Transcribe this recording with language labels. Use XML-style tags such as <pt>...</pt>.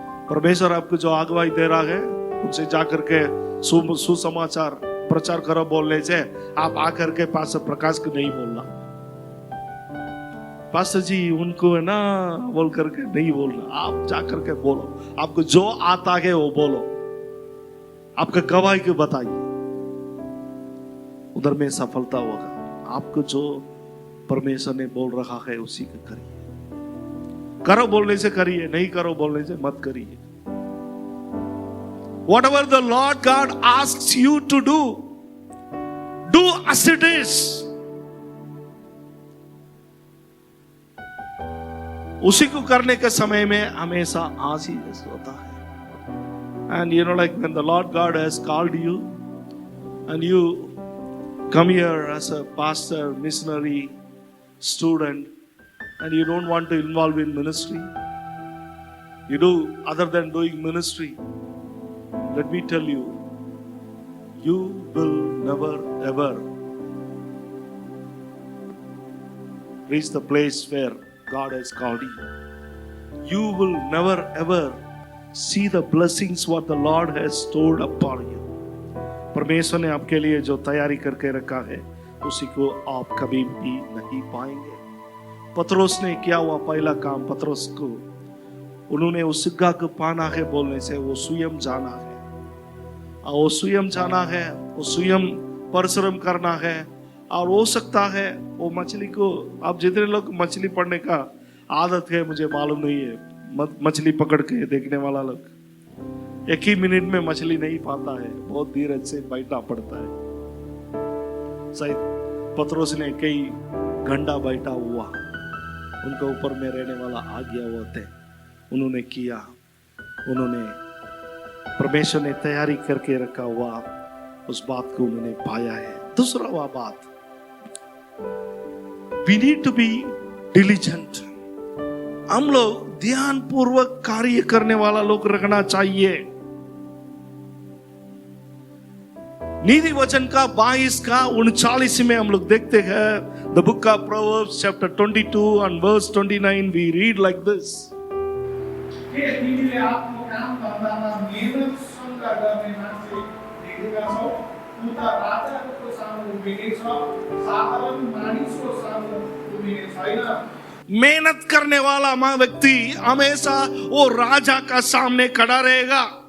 <hi>परमेश्वर आपको जो अगुवाई दे रहा है उनसे जाकर के सुसमाचार प्रचार करो बोलने से आप आकर के पास्टर प्रकाश को नहीं बोलना, पास्टर जी उनको है ना बोल करके नहीं बोलना, आप जाकर के बोलो, आपको जो आता है वो बोलो, आपका गवाही को बताइए, उधर में सफलता होगा। आपको जो परमेश्वर ने बोल रहा है उसी को करिए, करो बोलने से करिए, नहीं करो बोलने से मत करिए।</hi> <en>Whatever the Lord God asks you to do as it is.</en> <hi>उसी को करने के समय में हमेशा आशीष होता है।</hi> <en>And you know, like when the Lord God has called you and you come here as a pastor, missionary, student, and you don't want to involve in ministry, you do other than doing ministry, let me tell you, you will never ever reach the place where God has called you. You will never ever see the blessings what the Lord has stored upon you.</en> <hi>परमेश्वर ने आपके लिए जो तैयारी करके रखा है उसी को आप कभी भी नहीं पाएंगे। पतरस ने क्या हुआ, पहला काम पतरस को उन्होंने उस सिक्का को पाना है बोलने से वो स्वयं जाना है, और वो स्वयं जाना है, वो स्वयं परिश्रम करना है। और हो सकता है वो मछली को, अब जितने लोग मछली पकड़ने का आदत है मुझे मालूम नहीं है, मछली पकड़ के देखने वाला लोग एक ही मिनट में मछली नहीं पाता है, बहुत धीरज से बैठना पड़ता है। शायद पतरोस ने कई घंटा बैठा हुआ, उनके ऊपर में रहने वाला आ गया हुआ थे, उन्होंने किया, उन्होंने परमेश्वर ने तैयारी करके रखा हुआ उस बात को उन्होंने पाया है। दूसरा वह बात,</hi> <en>we need to be diligent।</en> <hi>हम लोग ध्यान पूर्वक कार्य करने वाला लोग रखना चाहिए। नीति वचन का 22 का 39 में हम लोग देखते हैं,</hi> <en>The book of proverbs chapter 22 and verse 29 we read like this।</en> <ne>के तिमीले आफ्नो काम धन्दामा मेहनत सँग गर्ने मान्छे देखेका छौ, उता राजाको सामु उभिने छ, साधारण मानिसको सामु उभिने छैन।</ne> <hi>मेहनत करने वाला व्यक्ति हमेशा वो राजा का सामने खड़ा रहेगा।</hi>